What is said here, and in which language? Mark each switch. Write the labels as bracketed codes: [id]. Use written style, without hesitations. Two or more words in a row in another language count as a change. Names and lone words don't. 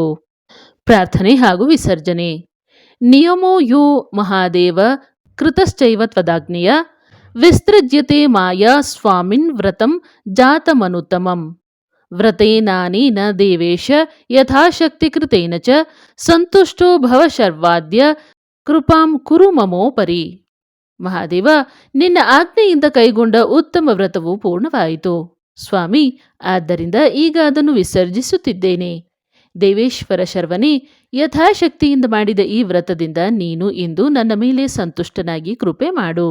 [kn] ಪ್ರಾರ್ಥನೆ ಹಾಗೂ ವಿಸರ್ಜನೆ. [sa] ನಿಯಮೋ ಯೋ ಮಹಾದೇವ ಕೃತಶ್ಚೈವ ತ್ವದಾಜ್ಞೆಯ ವಿಸ್ತೃಜ್ಯತೆ ಮಾಯಾ ಸ್ವಾಮಿನ್ ವ್ರತಂ ಜಾತಮನುತ್ತಮಂ. ವ್ರತೇನಾನೇನ ದೇವೇಶ ಯಥಾಶಕ್ತಿ ಕೃತೇನ ಚ ಸಂತುಷ್ಟೋ ಭವ ಶರ್ವಾದ್ಯ ಕೃಪಾಂ ಕುರು ಮಮೋಪರಿ. [kn] ಮಹಾದೇವ, ನಿನ್ನ ಆಜ್ಞೆಯಿಂದ ಕೈಗೊಂಡ ಉತ್ತಮ ವ್ರತವು ಪೂರ್ಣವಾಯಿತು. ಸ್ವಾಮಿ, ಆದ್ದರಿಂದ ಈಗ ಅದನ್ನು ವಿಸರ್ಜಿಸುತ್ತಿದ್ದೇನೆ. ದೇವೇಶ್ವರ ಶರ್ವನೇ, ಯಥಾಶಕ್ತಿಯಿಂದ ಮಾಡಿದ ಈ ವ್ರತದಿಂದ ನೀನು ಇಂದು ನನ್ನ ಮೇಲೆ ಸಂತುಷ್ಟನಾಗಿ ಕೃಪೆ ಮಾಡು.